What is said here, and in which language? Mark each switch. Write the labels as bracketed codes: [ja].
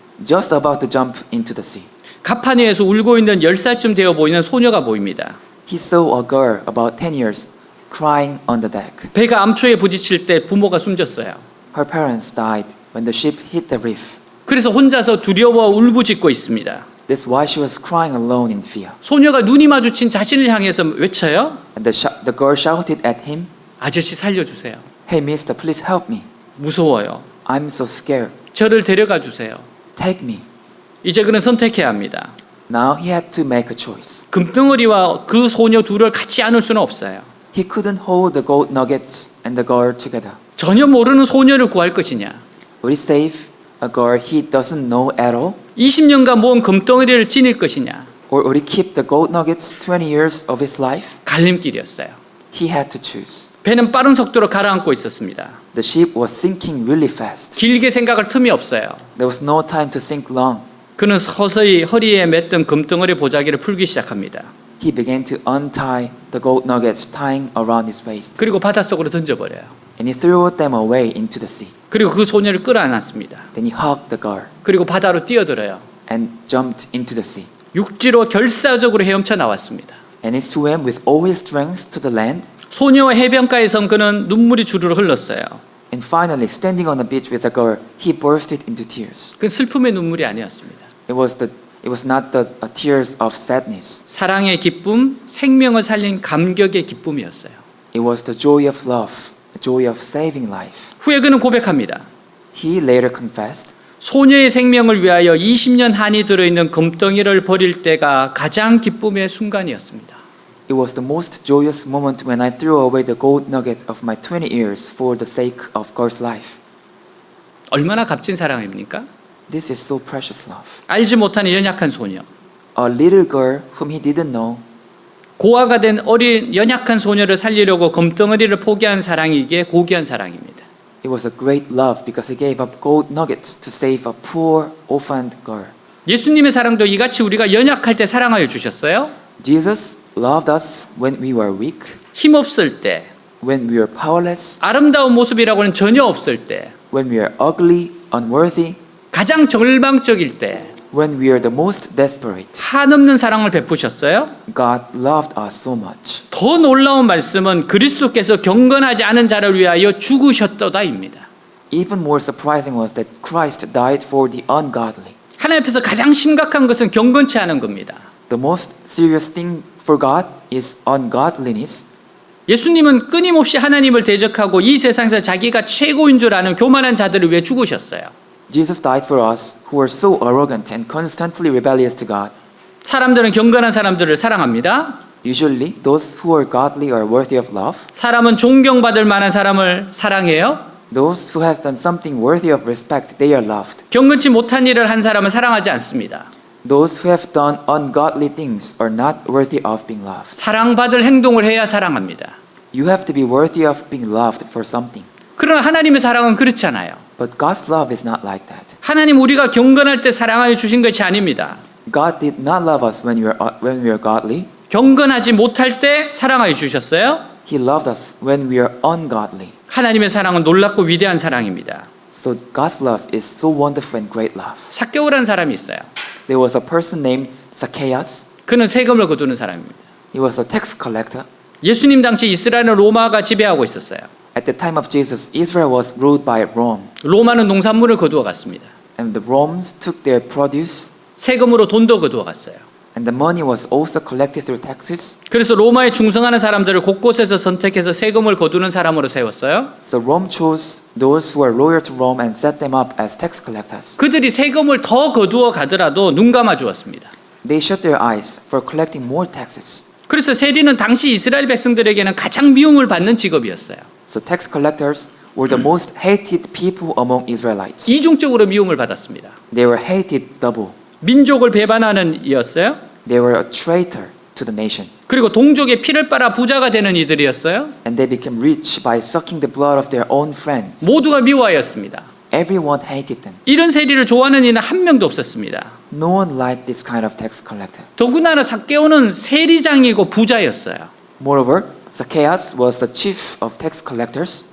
[en] Just about to jump into the sea, [ko] 갑판 위에서 울고 있는 10살쯤 되어 보이는 소녀가 보입니다. [en] he saw a girl about 10 years crying on the deck. [ko] 배가 암초에 부딪힐 때 부모가 숨졌어요. [en] Her parents died when the ship hit the reef. [ko] 그래서 혼자서 두려워 울부짖고 있습니다. [en] That's why she was crying alone in fear. [ko] 소녀가 눈이 마주친 자신을 향해서 외쳐요. [en] And the girl shouted at him, [ko] 아저씨 살려주세요. [en] "Hey mister, please help me. [ko] 무서워요. [en] I'm so scared. [ko] 저를 데려가 주세요. [en] Take me." [ko] 이제 그는 선택해야 합니다. [en] Now he had to make a choice. [ko] 금덩어리와 그 소녀 둘을 같이 안을 수는 없어요. [en] He couldn't hold the gold nuggets and the girl together. [ko] 전혀 모르는 소녀를 구할 것이냐. [en] Would he save a girl he doesn't know at all? [ko] 20년간 모은 금덩어리를 지닐 것이냐. [en] Or would he keep the gold nuggets 20 years of his life? [ko] 갈림길이었어요. [en] He had to choose. [ko] 배는 빠른 속도로 가라앉고 있었습니다. [en] The ship was sinking really fast. [ko] 길게 생각할 틈이 없어요. [en] There was no time to think long. [ko] 그는 서서히 허리에 맸던 금덩어리 보자기를 풀기 시작합니다. [en] He began to untie the gold nuggets tying around his waist. [ko] 그리고 바닷속으로 던져버려요. [en] And he threw them away into the sea. [ko] 그리고 그 소녀를 끌어안았습니다. [en] Then he hugged the girl [ko] 그리고 바다로 뛰어들어요. [en] and jumped into the sea. [ko] 육지로 결사적으로 헤엄쳐 나왔습니다. [en] And he swam with all his strength to the land. [ko] 소녀와 해변가에 선 그는 눈물이 주르르 흘렀어요. [en] And finally, standing on the beach with the girl, he bursted into tears. [ko] 그 슬픔의 눈물이 아니었습니다. [en] It was not the tears of sadness. [ko] 사랑의 기쁨, 생명을 살린 감격의 기쁨이었어요. [en] It was the joy of love, the joy of saving life. [ko] 후에 그는 고백합니다. [en] He later confessed, [ko] 소녀의 생명을 위하여 20년 한이 들어있는 금덩이를 버릴 때가 가장 기쁨의 순간이었습니다. [en] It was the most joyous moment when I threw away the gold nugget of my 20 years for the sake of God's life. [ko] 얼마나 값진 사랑입니까? [en] This is so precious love. [ko] 알지 못하는 연약한 소녀, [en] A little girl whom he didn't know, [ko] 고아가 된 어린 연약한 소녀를 살리려고 금덩어리를 포기한 사랑이 이게 고귀한 사랑입니다. [en] it was a great love because he gave up gold nuggets to save a poor orphaned girl. [ko] 예수님의 사랑도 이같이 우리가 연약할 때 사랑하여 주셨어요. [en] Jesus loved us when we were weak, [ko] 힘없을 때, [en] when we were powerless, [ko] 아름다운 모습이라고는 전혀 없을 때, [en] when we were ugly, unworthy, [ko] 가장 절망적일 때 [en] when we are the most desperate. [ko] 한없는 사랑을 베푸셨어요. [en] God loved us so much. [ko] 더 놀라운 말씀은 그리스도께서 경건하지 않은 자를 위하여 죽으셨도다입니다. [en] Even more surprising was that Christ died for the ungodly. [ko] 하나님 앞에서 가장 심각한 것은 경건치 않은 겁니다. [en] The most serious thing for God is ungodliness. [ko] 예수님은 끊임없이 하나님을 대적하고 이 세상에서 자기가 최고인 줄 아는 교만한 자들을 위해 죽으셨어요. [en] Jesus died for us who are so arrogant and constantly rebellious to God. [ko] 사람들은 경건한 사람들을 사랑합니다. [en] Usually, those who are godly are worthy of love. [ko] 사람은 존경받을 만한 사람을 사랑해요. [en] Those who have done something worthy of respect, they are loved. [ko] 경건치 못한 일을 한 사람을 사랑하지 않습니다. [en] Those who have done ungodly things are not worthy of being loved. [ko] 사랑받을 행동을 해야 사랑합니다. [en] You have to be worthy of being loved for something. [ko] 그러나 하나님의 사랑은 그렇지 않아요. [en] But God's love is not like that. [ko] 하나님 우리가 경건할 때 사랑하여 주신 것이 아닙니다. [en] God did not love us when we are godly. [ko] 경건하지 못할 때 사랑하여 주셨어요. [en] He loved us when we are ungodly. [ko] 하나님의 사랑은 놀랍고 위대한 사랑입니다. [en] So God's love is so wonderful and great love. [ko] 삭개오라는 사람이 있어요. [en] There was a person named Zacchaeus. [ko] 그는 세금을 거두는 사람입니다. [en] He was a tax collector. [ko] 예수님 당시 이스라엘은 로마가 지배하고 있었어요. [en] At the time of Jesus, Israel was ruled by Rome. [ko] 로마는 농산물을 거두어 갔습니다. [en] And the Romans took their produce, [ko] 세금으로 돈도 거두어 갔어요. [en] and the money was also collected through taxes. [ko] 그래서 로마에 충성하는 사람들을 곳곳에서 선택해서 세금을 거두는 사람으로 세웠어요. [en] So Rome chose those who are loyal to Rome and set them up as tax collectors. [ko] 그들이 세금을 더 거두어 가더라도 눈 감아 주었습니다. [en] They shut their eyes for collecting more taxes. [ko] 그래서 세리는 당시 이스라엘 백성들에게는 가장 미움을 받는 직업이었어요. [en] So tax collectors were the most hated people among Israelites. [ko] 이중적으로 미움을 받았습니다. [en] They were hated double. [ko] 민족을 배반하는 이였어요. [en] They were a traitor to the nation. [ko] 그리고 동족의 피를 빨아 부자가 되는 이들이었어요. [en] And they became rich by sucking the blood of their own friends. [ko] 모두가 미워하였습니다. [en] Everyone hated them. [ko] 이런 세리를 좋아하는 이는 한 명도 없었습니다. [en] No one liked this kind of tax collector. [ko] 더군다나 삭개오는 세리장이고 부자였어요. [en] Moreover, Zacchaeus was the chief of tax collectors,